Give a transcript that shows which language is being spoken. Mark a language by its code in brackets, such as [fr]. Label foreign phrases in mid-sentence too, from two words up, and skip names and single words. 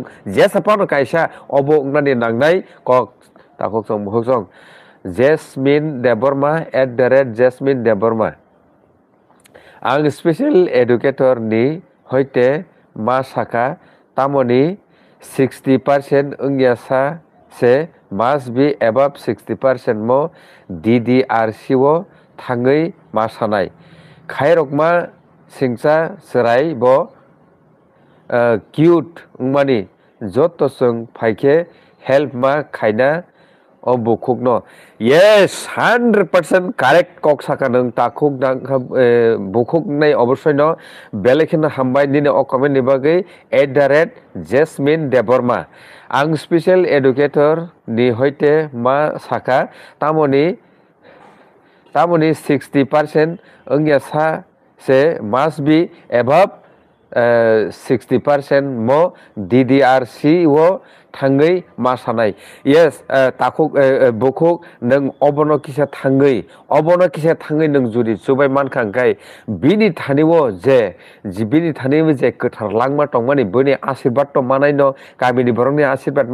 [trp] jesapano kaisa obo ungnani nangnai kok takhok song Jasmine Debarma @Jasmine Debarma ang [en] special educator [trp] ni hoite ma saka tamoni 60% ungyasa se [en] must be above [trp] 60% mo DDRC o thangai masanai khairokma singsa serai bo cute ungmani joto sung phaike help ma khaina o bukhukno [en] yes 100% correct [trp] kok saka nang takhuk dang bukhuk nai obosoi no belekhena hambai dine o comment ni bagai @Jasmine Debarma ang [en] special educator [trp] ni hoite ma saka tamoni 60% ungya sa se [en] must be above [trp] 60% mo DDRC o thangai masanai yes takhuk bukhuk nang obono kisa thangai nang juri chubai mankha kai bini thaniwo je bini thaniwo je kathar langma tongmani bini ashirwad to manai no kamini borongni ashirwad